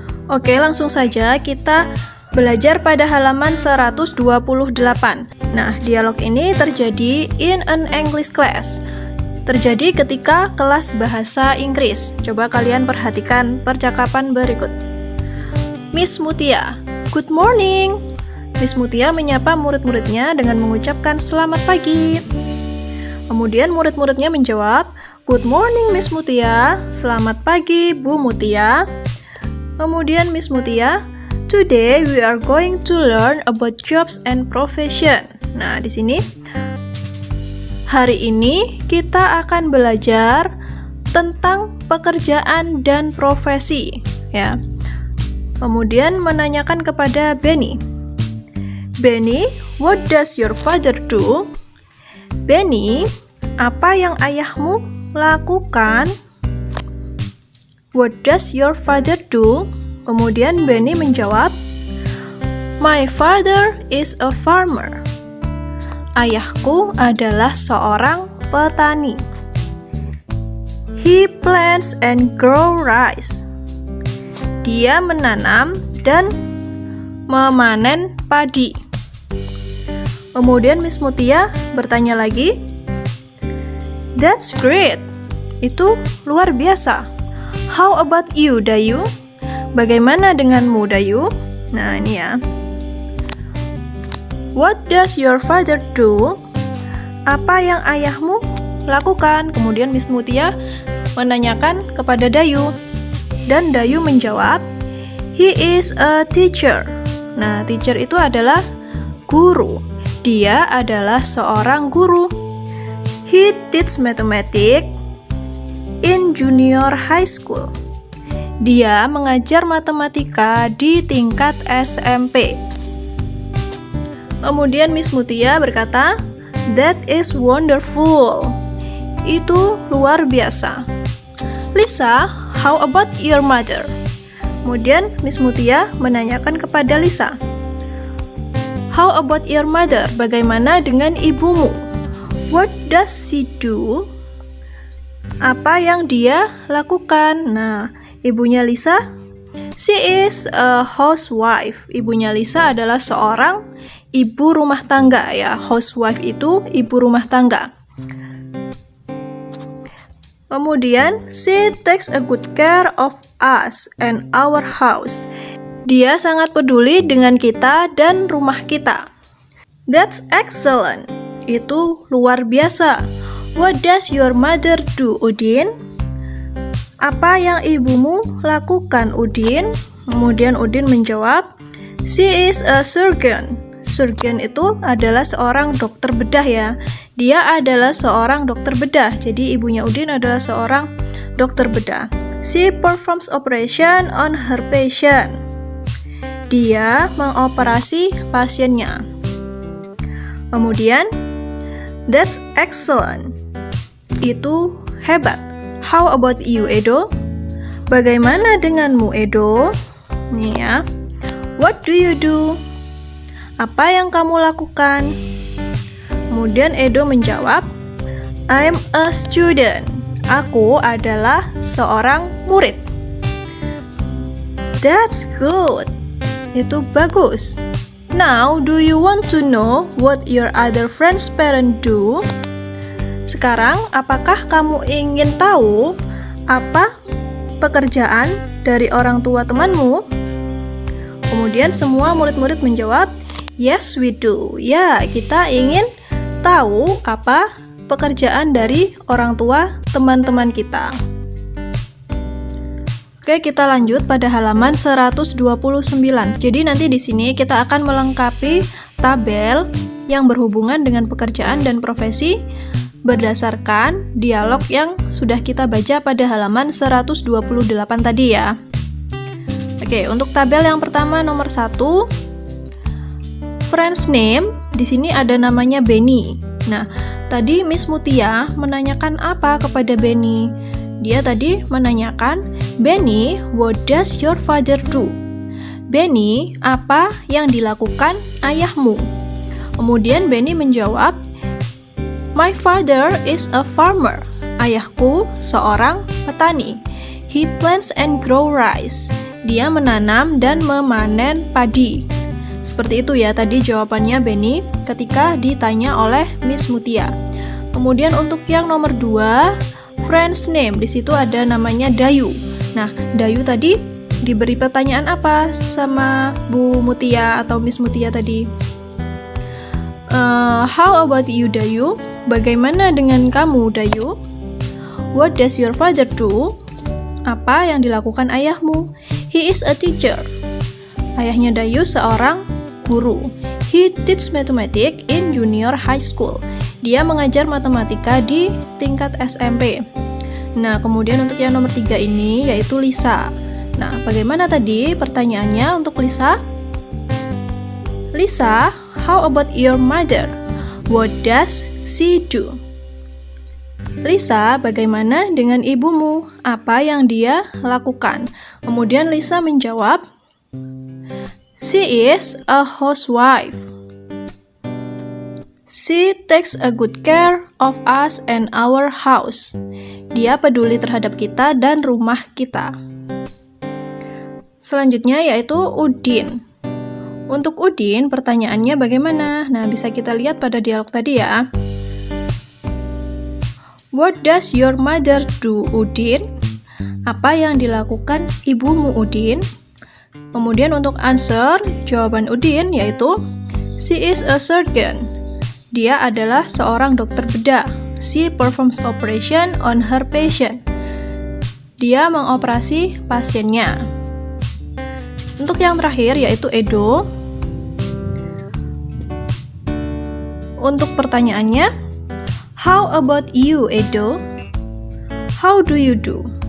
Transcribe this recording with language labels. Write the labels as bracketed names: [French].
[Indonesian] Oke, langsung saja kita belajar pada halaman 128. Nah, dialog ini terjadi [English] in an English class. [Indonesian] Terjadi ketika kelas bahasa Inggris. Coba kalian perhatikan percakapan berikut. [English] Miss Mutia, good morning. [Indonesian] Miss Mutia menyapa murid-muridnya dengan mengucapkan selamat pagi. Kemudian murid-muridnya menjawab, [English] good morning Miss Mutia. [Indonesian] Selamat pagi Bu Mutia. [English] Kemudian Miss Mutia, today we are going to learn about jobs and profession. [Indonesian] Nah, di sini hari ini kita akan belajar tentang pekerjaan dan profesi, ya. Kemudian menanyakan kepada Benny. [English] Benny, what does your father do? [Indonesian] Benny, apa yang ayahmu lakukan? [English] What does your father do? [Indonesian] Kemudian Benny menjawab, [English] my father is a farmer. [Indonesian] Ayahku adalah seorang petani. [English] He plants and grow rice. [Indonesian] Dia menanam dan memanen padi. Kemudian Miss Mutia bertanya lagi, [English] that's great. [Indonesian] Itu luar biasa. [English] How about you, Dayu? [Indonesian] Bagaimana denganmu, Dayu? Nah, ini ya. [English] What does your father do? [Indonesian] Apa yang ayahmu lakukan? Kemudian Miss Mutia menanyakan kepada Dayu. Dan Dayu menjawab, [English] he is a teacher. [Indonesian] Nah, teacher itu adalah guru. Dia adalah seorang guru. [English] He teaches mathematics in junior high school. [Indonesian] Dia mengajar matematika di tingkat SMP. Kemudian Miss Mutia berkata, [English] that is wonderful. [Indonesian] Itu luar biasa. [English] Lisa, how about your mother? [Indonesian] Kemudian Miss Mutia menanyakan kepada Lisa, [English] how about your mother? [Indonesian] Bagaimana dengan ibumu? [English] What does she do? [Indonesian] Apa yang dia lakukan? Nah, ibunya Lisa, [English] she is a housewife. [Indonesian] Ibunya Lisa adalah seorang ibu rumah tangga, ya. Housewife itu ibu rumah tangga. [English] Kemudian, she takes a good care of us and our house. [Indonesian] Dia sangat peduli dengan kita dan rumah kita. [English] That's excellent. [Indonesian] Itu luar biasa. [English] What does your mother do, Udin? [Indonesian] Apa yang ibumu lakukan, Udin? Kemudian Udin menjawab, [English] she is a surgeon. [Indonesian] Surgeon itu adalah seorang dokter bedah, ya. Dia adalah seorang dokter bedah. Jadi ibunya Udin adalah seorang dokter bedah. [English] She performs operation on her patient. [Indonesian] Dia mengoperasi pasiennya. [English] Kemudian, that's excellent. [Indonesian] Itu hebat. [English] How about you, Edo? [Indonesian] Bagaimana denganmu, Edo? Nih ya. [English] What do you do? [Indonesian] Apa yang kamu lakukan? Kemudian Edo menjawab, [English] I'm a student. [Indonesian] Aku adalah seorang murid. [English] That's good. [Indonesian] Itu bagus. [English] Now, do you want to know what your other friends' parents do? [Indonesian] Sekarang, apakah kamu ingin tahu apa pekerjaan dari orang tua temanmu? Kemudian semua murid-murid menjawab, [English] yes we do. [Indonesian] Ya, kita ingin tahu apa pekerjaan dari orang tua teman-teman kita. Oke, kita lanjut pada halaman 129. Jadi nanti di sini kita akan melengkapi tabel yang berhubungan dengan pekerjaan dan profesi berdasarkan dialog yang sudah kita baca pada halaman 128 tadi ya. Oke, untuk tabel yang pertama nomor 1, [English] friend's name, [Indonesian] di sini ada namanya Benny. Nah, tadi Miss Mutia menanyakan apa kepada Benny? Dia tadi menanyakan, [English] Benny, what does your father do? [Indonesian] Benny, apa yang dilakukan ayahmu? Kemudian Benny menjawab, [English] my father is a farmer. [Indonesian] Ayahku seorang petani. [English] He plants and grow rice. [Indonesian] Dia menanam dan memanen padi. Seperti itu ya tadi jawabannya Benny ketika ditanya oleh Miss Mutia. Kemudian untuk yang nomor 2, [English] friend's name, [Indonesian] di situ ada namanya Dayu. Nah, Dayu tadi diberi pertanyaan apa sama Bu Mutia atau Miss Mutia tadi? [English] How about you, Dayu? [Indonesian] Bagaimana dengan kamu, Dayu? [English] What does your father do? [Indonesian] Apa yang dilakukan ayahmu? [English] He is a teacher. [Indonesian] Ayahnya Dayu seorang guru. [English] He teaches mathematics in junior high school. [Indonesian] Dia mengajar matematika di tingkat SMP. Nah, kemudian untuk yang nomor 3 ini yaitu Lisa. Nah, bagaimana tadi pertanyaannya untuk Lisa? [English] Lisa, how about your mother? What does she do? [Indonesian] Lisa, bagaimana dengan ibumu? Apa yang dia lakukan? Kemudian Lisa menjawab, [English] she is a housewife. She takes a good care of us and our house. [Indonesian] Dia peduli terhadap kita dan rumah kita. Selanjutnya yaitu Udin. Untuk Udin, pertanyaannya bagaimana? Nah, bisa kita lihat pada dialog tadi ya. [English] What does your mother do, Udin? [Indonesian] Apa yang dilakukan ibumu, Udin? Kemudian untuk answer, jawaban Udin yaitu [English] she is a surgeon. [Indonesian] Dia adalah seorang dokter bedah. [English] She performs operation on her patient. [Indonesian] Dia mengoperasi pasiennya. Untuk yang terakhir yaitu Edo. Untuk pertanyaannya, [English] how about you, Edo? How do you do?